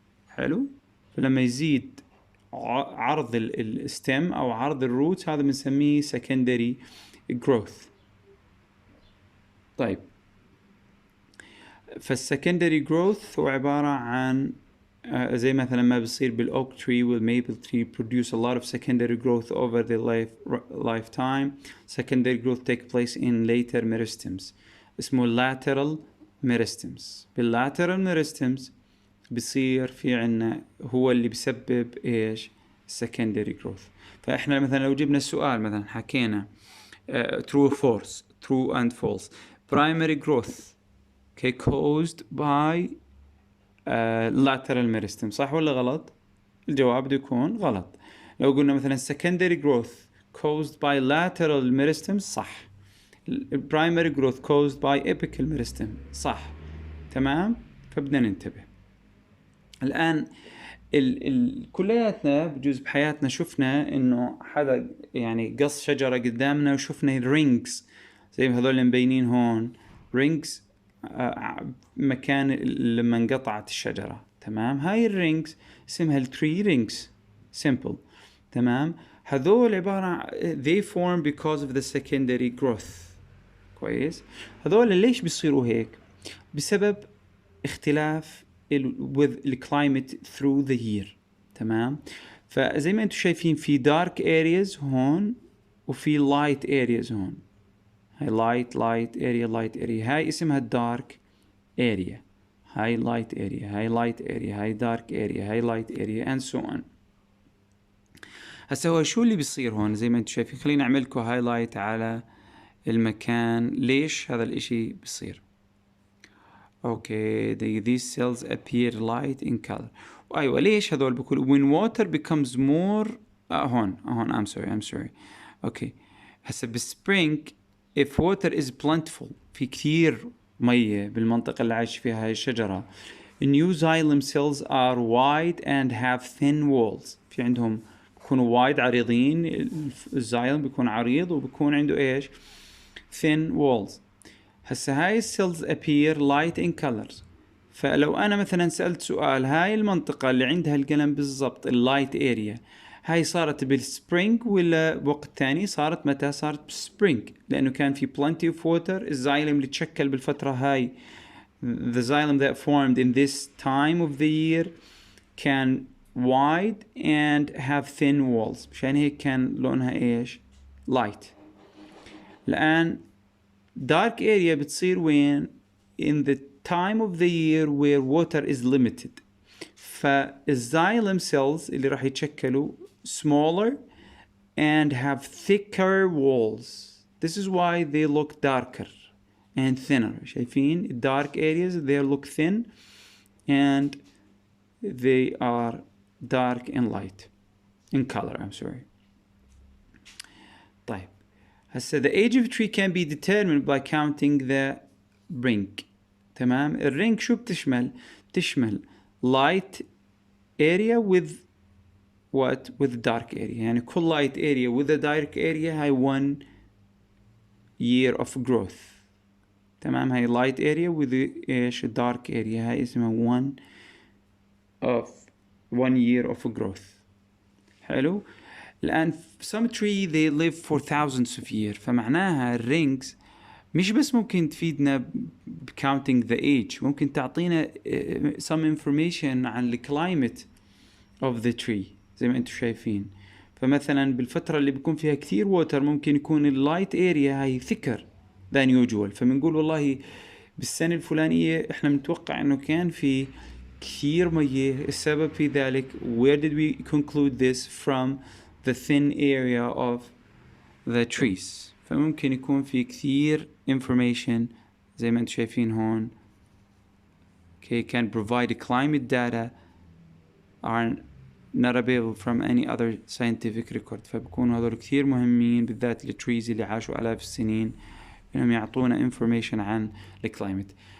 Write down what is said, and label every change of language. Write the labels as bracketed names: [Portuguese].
[Arabic] حلو، فلما يزيد عرض الستيم او عرض الروت هذا بنسميه secondary growth. طيب، فالسكندري جروث هو عبارة عن زي مثلا ما بيصير بالأوك تري والميبل تري [English] produce a lot of secondary growth over the lifetime. Secondary growth take place in later meristems اسمه lateral meristems. [Arabic] بالlateral meristems بيصير في عنا هو اللي بيسبب إيش؟ secondary growth. فإحنا مثلا لو جبنا السؤال مثلا حكينا true or false، true and false، [English] primary growth okay caused by lateral meristem، [Arabic] صح ولا غلط؟ الجواب بده يكون غلط. لو قلنا مثلا [English] secondary growth caused by lateral meristem صح. primary growth caused by apical meristem صح. [Arabic] تمام، فبدنا ننتبه. الآن كلياتنا بجوز بحياتنا شفنا انه حدا يعني قص شجرة قدامنا وشفنا الرينجز زي هذول اللي مبينين هون، رينجز مكان لما انقطعت الشجرة. تمام، هاي الرينجز اسمها التري رينجز simple. تمام، هذول عبارة [English] they form because of the secondary growth. [Arabic] كويس، هذول ليش بيصيروا هيك؟ بسبب اختلاف [English] with the climate through the year. [Arabic] تمام، فزي ما انتم شايفين في dark areas هون وفي light areas هون. هاي light area هاي اسمها dark area، هاي light area، هاي light area، هاي dark area، هاي light area and so on. هسا هو شو اللي بيصير هون زي ما انتم شايفين؟ خلينا نعمل لكم هايلايت على المكان ليش هذا الاشي بيصير. [English] Okay these cells appear light in color. [Arabic] ايوه، ليش هذول بيقولوا [English] when water becomes more هون I'm sorry. Okay, هسا بالspring if water is plentiful [Arabic] في كثير مية بالمنطقة اللي عايش فيها هاي الشجرة، [English] new xylem cells are wide and have thin walls. [Arabic] في عندهم بيكونوا وايد عريضين، الزايلم بيكون عريض وبيكون عنده ايش؟ [English] thin walls. [Arabic] هسه هاي السيلز [English] appear light in colors. [Arabic] فلو أنا مثلا سألت سؤال، هاي المنطقة اللي عندها القلم بالضبط اللايت اريا هاي صارت بالسبرينج ولا بوقت تاني؟ صارت متى؟ صارت بالسبرينج، لأنه كان في [English] plenty of water. الزايلم اللي تشكل بالفترة هاي the xylem that formed in this time of the year كان wide and have thin walls، [Arabic] مشان هيك كان لونها ايش؟ [English] light. الآن dark area [Arabic] بتصير وين؟ [English] in the time of the year where water is limited. فالزايلم cells [Arabic] اللي راح يتشكلوا [English] smaller and have thicker walls. This is why they look darker and thinner. شايفين dark areas they look thin and they are dark and light in color. I'm sorry. [Arabic] طيب هسه [English] the age of a tree can be determined by counting the ring. [Arabic] تمام، الرينج شو بتشمل؟ بتشمل [English] light area with what? with dark area. يعني كل light area with a dark area هاي 1 year of growth. [Arabic] تمام. [English] هاي light area with ايش dark area، [Arabic] هاي اسمها [English] one year of growth. [Arabic] حلو. [English] الآن some tree they live for thousands of years، [Arabic] فمعناها الرينجز مش بس ممكن تفيدنا [English] counting the age، ممكن تعطينا some information عن climate of the tree زي ما انتم شايفين. [Arabic] فمثلا بالفترة اللي بيكون فيها كثير ووتر ممكن يكون اللايت اريا هاي [English] thicker than usual، [Arabic] فبنقول والله بالسنة الفلانية احنا متوقع انه كان في كثير مية. السبب في ذلك [English] where did we conclude this from the thin area of the trees. [Arabic] فممكن يكون في كثير information زي ما انتم شايفين هون. [English] Okay, can provide climate data are not available from any other scientific record. [Arabic] فبكونوا هذول كثير مهمين بالذات التريز اللي عاشوا آلاف السنين انهم يعطونا information عن الكلايمت.